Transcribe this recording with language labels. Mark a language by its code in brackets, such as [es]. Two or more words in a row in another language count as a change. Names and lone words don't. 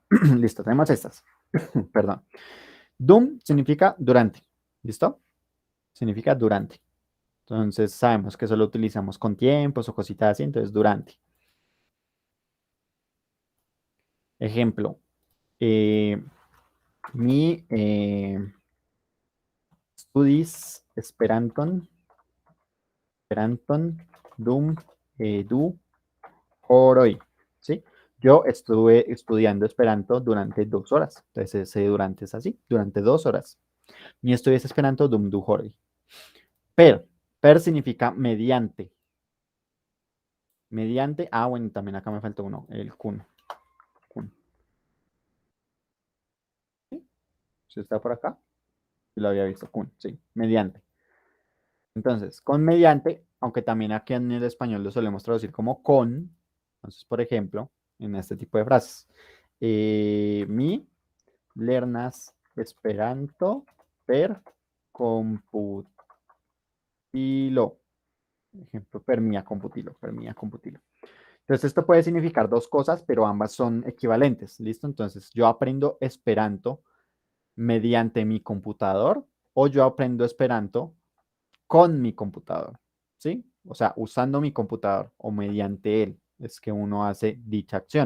[es] Listo, tenemos estas. Perdón. Doom significa durante. ¿Listo? Significa durante. Entonces sabemos que eso lo utilizamos con tiempos o cositas así, entonces durante. Ejemplo. [eo] Mi studis Esperanton dum du horoi, [es] ¿sí? Yo estuve estudiando Esperanto durante 2 horas. Entonces ese durante es así, durante 2 horas. [eo] Mi estudies Esperanto dum du horoi. [es] Per significa mediante. Mediante, bueno, también acá me faltó uno, el kun. ¿Sí? ¿Sí está por acá? Lo había visto, kun, sí, mediante. Entonces, con mediante, aunque también aquí en el español lo solemos traducir como con. Entonces, por ejemplo, en este tipo de frases, [eo] mi lernas Esperanto per computilo. Ejemplo, per mia computilo. [es] Entonces, esto puede significar dos cosas, pero ambas son equivalentes, ¿listo? Entonces, yo aprendo Esperanto mediante mi computador, o yo aprendo Esperanto con mi computador, ¿sí? O sea, usando mi computador o mediante él es que uno hace dicha acción.